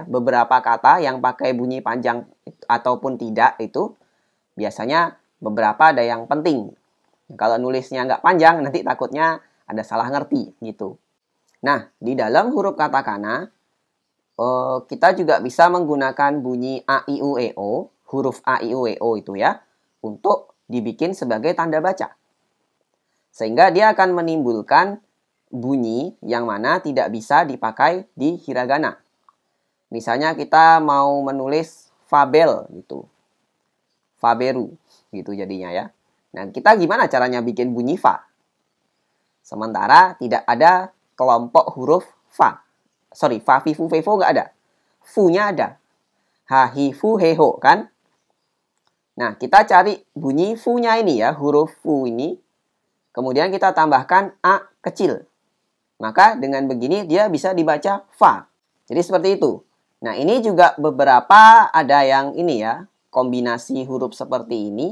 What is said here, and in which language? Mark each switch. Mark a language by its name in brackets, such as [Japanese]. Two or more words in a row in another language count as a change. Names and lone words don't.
[Indonesian] Beberapa kata yang pakai bunyi panjang ataupun tidak itu biasanya beberapa ada yang penting. Kalau nulisnya nggak panjang nanti takutnya ada salah ngerti gitu. Nah, di dalam huruf katakana kita juga bisa menggunakan bunyi a, i, u, e, o, huruf a, i, u, e, o itu ya, untuk dibikin sebagai tanda baca. Sehingga dia akan menimbulkan bunyi yang mana tidak bisa dipakai di hiragana. Misalnya kita mau menulis fabel gitu. Faberu gitu jadinya ya. Nah, kita gimana caranya bikin bunyi fa? Sementara tidak ada kelompok huruf fa. Fa, fi, fu, fe, fo nggak ada. Fu-nya ada. Ha, hi, fu, he, ho, kan? Nah, kita cari bunyi fu-nya ini ya, huruf fu ini. Kemudian kita tambahkan a kecil. Maka dengan begini dia bisa dibaca fa. Jadi seperti itu. Nah, ini juga beberapa ada yang ini ya, kombinasi huruf seperti ini.